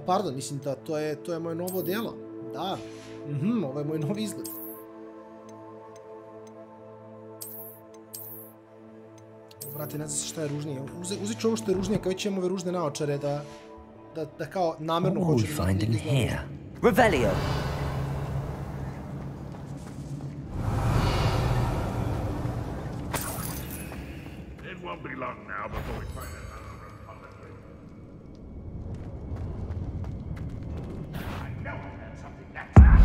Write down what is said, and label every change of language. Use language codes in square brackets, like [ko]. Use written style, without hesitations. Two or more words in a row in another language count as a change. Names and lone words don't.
[sr] Pardon, mislim da to je moje novo delo. Da, ovo je moj novi izgled. Brate, ne znam šta je ružnije. Uzet ću ovo što je ružnije, kao već imam ove ružne naočare, da kao namerno hoću da izgledam. Revelio. [en] It won't be long now before we find another repository. I know I heard something next.